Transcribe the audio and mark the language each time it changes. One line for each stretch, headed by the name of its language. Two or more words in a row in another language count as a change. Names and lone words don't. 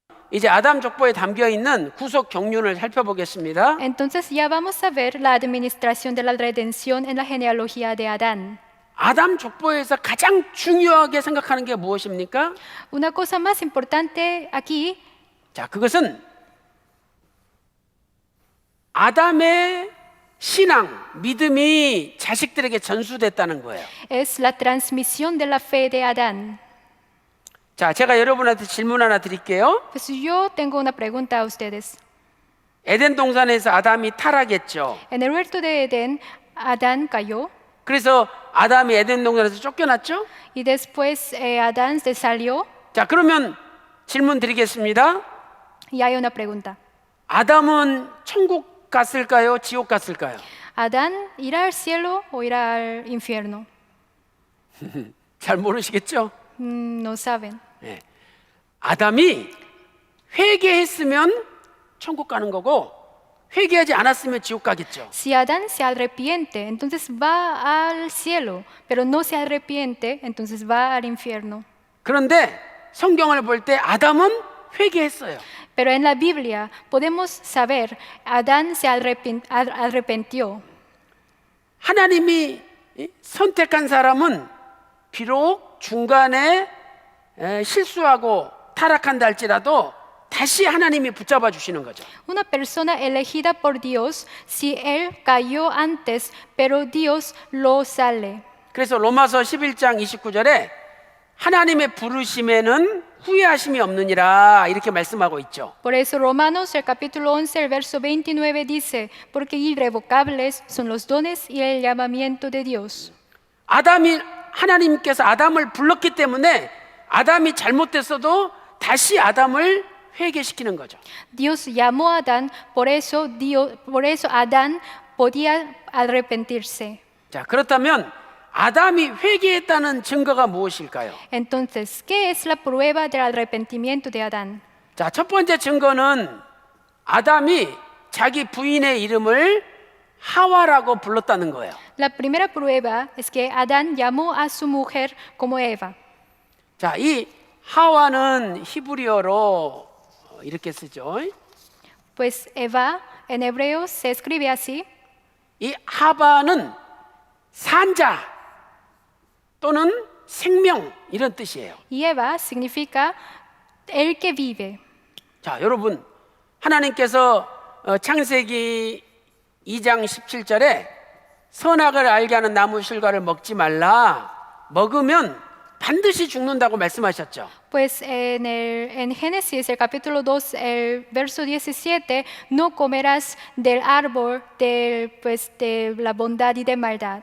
Korean: 이제 아담 족보에 담겨 있는 구속 경륜을 살펴보겠습니다.
Spanish: Entonces ya vamos a ver la administración de la redención en la genealogía de Adán.
Korean: 아담 족보에서 가장 중요하게 생각하는 게 무엇입니까?
Spanish: Una cosa más importante aquí
Korean: 자, 그것은 아담의 신앙, 믿음이 자식들에게 전수됐다는 거예요.
Spanish: es la transmisión de la fe de Adán.
Korean: 자, 제가 여러분한테 질문 하나 드릴게요.
Spanish: Pues yo tengo una pregunta a ustedes.
Korean: 에덴 동산에서 아담이 타락했죠.
Spanish: En el huerto de Edén, Adán cayó
Korean: 그래서 아담이 에덴 동산에서 쫓겨났죠.
Spanish: y después Adán se salió.
Korean: 자, 그러면 질문 드리겠습니다.
Spanish: Y hay una pregunta.
Korean: 아담은 천국 갔을까요? 지옥 갔을까요?
Spanish: ¿Adán irá al cielo o irá al infierno?
Korean: 잘 모르시겠죠?
Spanish: No saben.
Korean: 네. 아담이 회개했으면 천국 가는 거고 회개하지 않았으면 지옥 가겠죠.
Spanish: Si Adán se arrepiente, entonces va al cielo, pero no se arrepiente, entonces va al infierno.
Korean: 그런데 성경을 볼 때 아담은 회개했어요.
Spanish: Pero en la Biblia podemos saber, Adán se arrepintió.
Korean: 하나님이 선택한 사람은 비록 중간에 실수하고 타락한다 할지라도 다시 하나님이 붙잡아 주시는 거죠.
Spanish: Una persona elegida por Dios, si él cayó antes, pero Dios lo sale.
Korean: 그래서 로마서 11장 29절에 하나님의 부르심에는 후회하심이 없느니라 이렇게 말씀하고 있죠.
Spanish: Por eso Romanos, el capítulo 11, el verso 29 dice, porque irrevocables son los dones y el llamamiento de Dios.
Korean: 하나님께서 아담을 불렀기 때문에 아담이 잘못됐어도 다시 아담을 회개시키는 거죠.
Spanish: Dios llamó a Adán, por eso Adán podía arrepentirse.
Korean: 자, 그렇다면 아담이 회개했다는 증거가 무엇일까요?
Spanish: Entonces, ¿qué es la prueba del arrepentimiento de Adán?
Korean: 자, 첫 번째 증거는 아담이 자기 부인의 이름을 하와라고 불렀다는 거예요.
Spanish: La primera prueba es que Adán llamó a su mujer como Eva.
Korean: 자, 이 하와는 히브리어로 이렇게 쓰죠.
Spanish: Pues Eva en hebreo se escribe así.
Korean: 이 하바는 산자 또는 생명 이런 뜻이에요.
Spanish: Y Eva significa el que vive.
Korean: 자, 여러분 하나님께서 창세기 2장 17절에 선악을 알게 하는 나무 실과를 먹지 말라. 먹으면 반드시 죽는다고 말씀하셨죠.
Spanish: Pues en Génesis, el capítulo 2, el verso 17, no comerás del árbol de la bondad y de maldad.